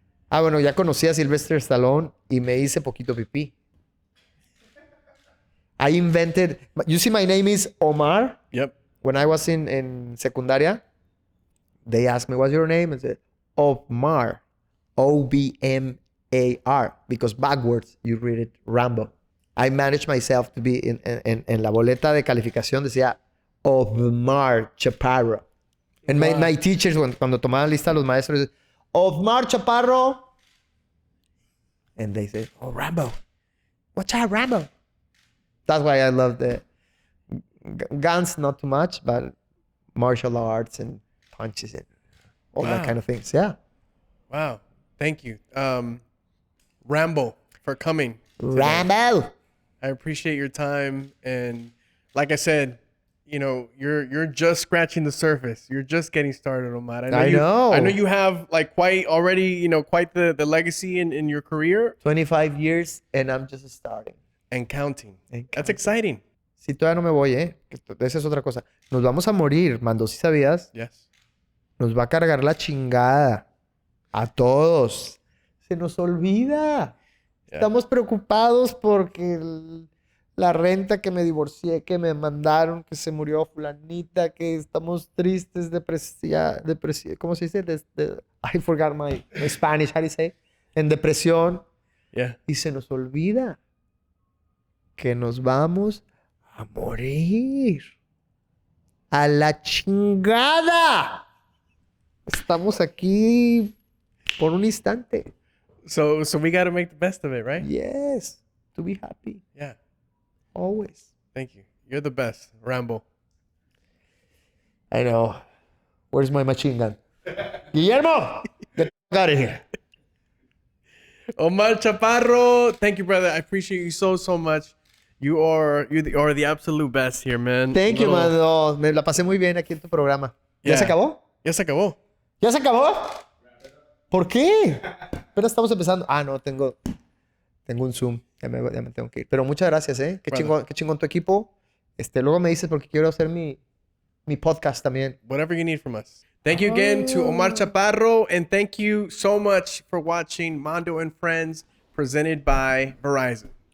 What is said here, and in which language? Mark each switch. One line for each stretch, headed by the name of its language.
Spanish: bueno, ya conocí a Sylvester Stallone y me hice poquito pipí.
English: I invented... You see, my name is Omar. Yep. When I was in secundaria, they asked me, what's your name? I said, Omar. O-B-M-A-R. Because backwards, you read it Rambo.
Spanish: I managed myself to be en la boleta de calificación decía Omar Chaparro.
English: And Wow.
Spanish: my teachers, cuando tomaban lista los maestros, Omar Chaparro.
English: And they said, oh, Rambo. What's up, Rambo? That's why I love the guns, not too much, but martial arts and punches and all that Wow. kind of things. Yeah. Wow. Thank you. Rambo, for coming today. Rambo. I appreciate your time. And like I said, you know, you're just scratching the surface. You're just getting started, Omar. I know. I know you have like quite the legacy in your career 25 years and I'm just starting. and counting. And That's counting. exciting.
Spanish: Si todavía no me voy, esa es otra cosa. Nos vamos a morir, Mando, ¿sí sabías?
English: Yes.
Spanish: Nos va a cargar la chingada. A todos. Se nos olvida.
English: Yeah.
Spanish: Estamos preocupados porque la renta, que me divorcié, que me mandaron, que se murió fulanita, que estamos tristes, ¿cómo se dice?
English: I forgot my Spanish, how do you say?
Spanish: En depresión.
English: Yeah.
Spanish: Y se nos olvida que nos vamos a morir. A la chingada. Estamos aquí por un instante.
English: So we got to make the best of it, right? Yes. To be happy. Yeah. Always. Thank you. You're the best, Rambo. I know. Where's my machine gun? Guillermo! Get out of here. Omar Chaparro, thank you, brother. I appreciate you so much. You are the absolute best here, man. Thank you, Little- man.
Spanish: No, me la pasé muy bien aquí en tu programa. ¿Ya
English: Yeah.
Spanish: se acabó? Ya se acabó. ¿Ya se acabó? ¿Por qué? Pero estamos empezando. No, tengo un Zoom. Ya me tengo que ir. Pero muchas gracias, ¿eh?
English: Brother.
Spanish: Qué chingón tu equipo. Luego me dices porque quiero hacer mi podcast también.
English: Whatever you need from us. Thank you again to Omar Chaparro, and thank you so much for watching Mando and Friends, presented by Verizon.